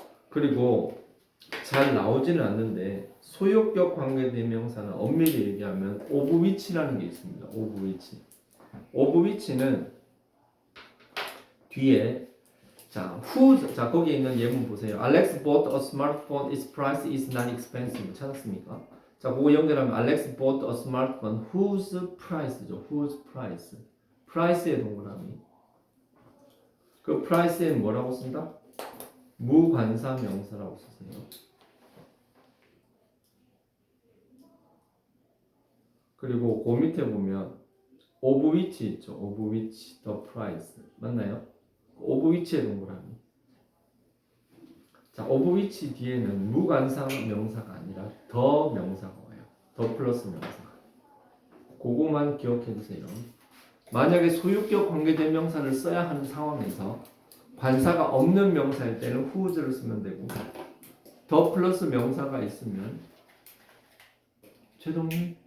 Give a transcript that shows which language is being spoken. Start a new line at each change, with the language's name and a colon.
Korean: 그리고 잘 나오지는 않는데 소유격 관계대명사는 엄밀히 얘기하면 of which라는 게 있습니다. of which. of which는 뒤에 자, 자 거기에 있는 예문 보세요.
English: Alex bought a smartphone. Its price is not expensive.
Korean: 찾았습니까? 자, 그거 연결하면
English: Alex bought a smartphone. Whose price죠? Whose price?
Korean: price의 동그라미. 그 price에는 뭐라고 쓴다? 무관사 명사라고 쓰세요. 그리고 그 밑에 보면 of which 있죠.
English: of which the price
Korean: 맞나요? of which의 동그라미. 자, of which 뒤에는 무관사 명사가 아니라 더 명사가 와요. 더 플러스 명사. 그거만 기억해 두세요. 만약에 소유격 관계대명사를 써야 하는 상황에서 관사가 없는 명사일 때는 whose를 쓰면 되고 더 플러스 명사가 있으면 최동님?